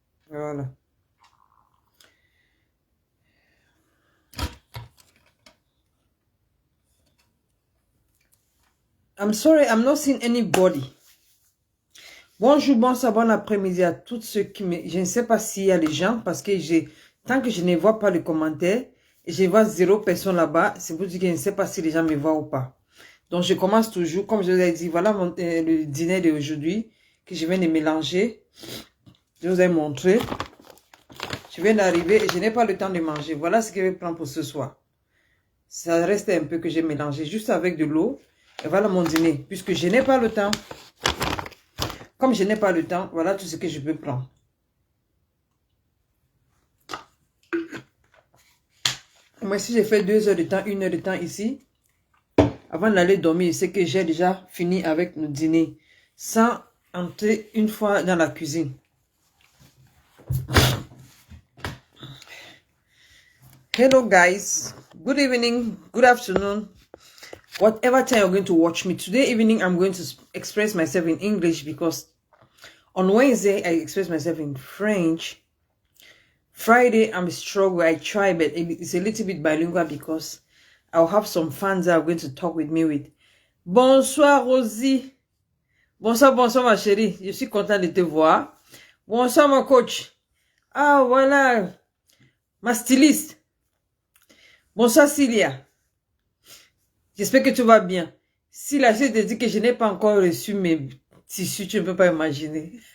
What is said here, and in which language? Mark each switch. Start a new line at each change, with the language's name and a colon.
French: Voilà.
English: I'm sorry, I'm not seeing anybody.
French: Bonjour, bonsoir, bon après-midi à tous ceux qui me... Je ne sais pas s'il y a les gens parce que tant que je ne vois pas les commentaires, et je vois 0 personne là-bas, c'est pour dire que je ne sais pas si les gens me voient ou pas. Donc je commence toujours, comme je vous ai dit, voilà le dîner d'aujourd'hui que je viens de mélanger. Je vous ai montré. Je viens d'arriver et je n'ai pas le temps de manger. Voilà ce que je vais prendre pour ce soir. Ça reste un peu que j'ai mélangé juste avec de l'eau. Et voilà mon dîner, puisque je n'ai pas le temps. Comme je n'ai pas le temps, voilà tout ce que je peux prendre. Moi, si j'ai fait 2 heures de temps, 1 heure de temps ici, avant d'aller dormir, c'est que j'ai déjà fini avec le dîner, sans entrer une fois dans la cuisine.
English: Hello guys, good evening, good afternoon, whatever time you're going to watch me. Today evening, I'm going to express myself in English because on Wednesday, I express myself in French. Friday, I'm struggling. I try, but it's a little bit bilingual because I'll have some fans that are going to talk with me with.
French: Bonsoir, Rosie. Bonsoir, bonsoir, ma chérie. Je suis content de te voir. Bonsoir, mon coach. Ah, voilà. Ma styliste. Bonsoir, Cilia. J'espère que tu vas bien. Si la je te dit que je n'ai pas encore reçu mes tissus, tu ne peux pas imaginer.